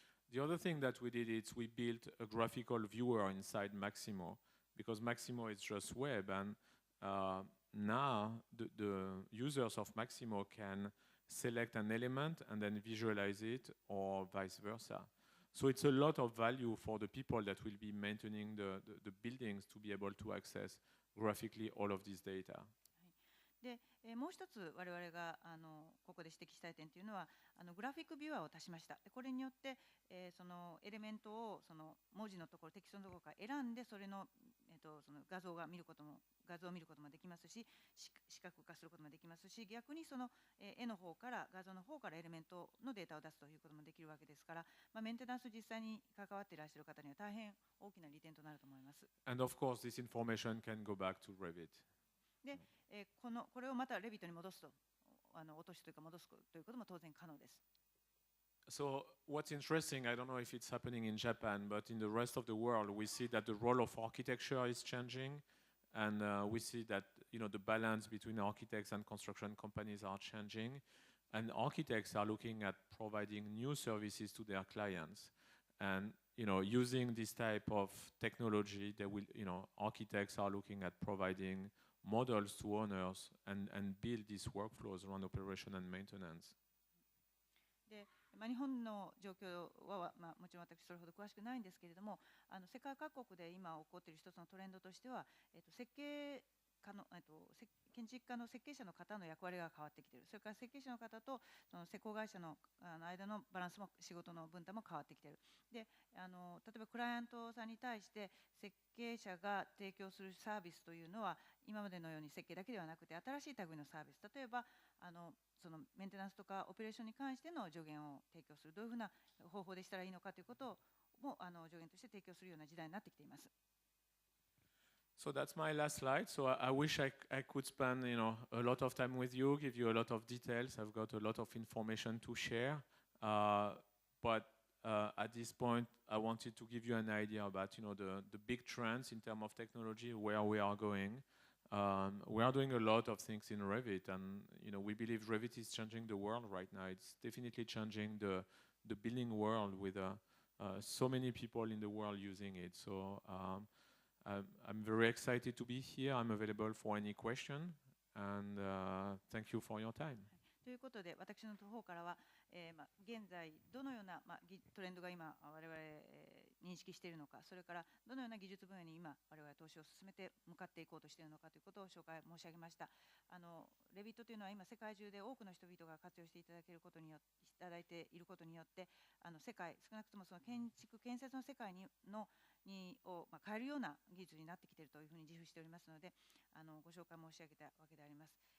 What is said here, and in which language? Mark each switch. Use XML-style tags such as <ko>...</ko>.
<en>The other thing that we did is we built a graphical viewer inside Maximo because Maximo is just web, and now the users of Maximo can select an element and then visualize it or vice versa. So it's a lot of value for the people that will be maintaining the buildings to be able to access graphically all of this data.</en> <ja>で、もう一つ我々がここで指摘したい点というのはグラフィックビュアーを足しました。でこれによって、そのエレメントをその文字のところ、テキストのところから選んでそれの、その画像を見ることもできますし、視覚化することもできますし、逆にその絵の方から画像の方からエレメントのデータを出すということもできるわけですから、メンテナンス実際に関わっていらっしゃる方には大変大きな利点となると思います。</ja> <en>And of course, this information can go back to Revit.</en> <ja>で、これをまたレビットに戻すと、落としというか戻すということも当然可能です。</ja> <en>So what's interesting, I don't know if it's happening in Japan, but in the rest of the world, we see that the role of architecture is changing, and we see that the balance between architects and construction companies are changing, and architects are looking at providing new services to their clients, and using this type of technology, they will, architects are looking at providing models to owners and build these workflows around operation and maintenance.</en> <ja>で日本の状況は、もちろん私それほど詳しくないんですけれども、世界各国で今起こっている一つのトレンドとしては、設計家の建築家の設計者の方の役割が変わってきている。それから設計者の方とその施工会社の間のバランスも、仕事の分担も変わってきている。で例えばクライアントさんに対して設計者が提供するサービスというのは、今までのように設計だけではなくて新しい類のサービス、例えばそのメンテナンスとかオペレーションに関しての助言を提供する、どういうふうな方法でしたらいいのかということも助言として提供するような時代になってきています。</ja> <en>So that's my last slide. So I wish I could spend a lot of time with you, give you a lot of details. I've got a lot of information to share, but at this point, I wanted to give you an idea about the big trends in terms of technology, where we are going. We are doing a lot of things in Revit, and we believe Revit is changing the world right now. It's definitely changing the building world with so many people in the world using it. So I'm very excited to be here. I'm available for any question, and thank you for your time.</en> <ja>ということで、私の方からは、現在どのような、トレンドが今我々、認識しているのか、それからどのような技術分野に今我々は投資を進めて向かっていこうとしているのかということを紹介申し上げました。レビットというのは今世界中で多くの人々が活用していただいていることによって世界、少なくともその建設の世界を変えるような技術になってきているというふうに自負しておりますので、ご紹介申し上げたわけであります。</ja>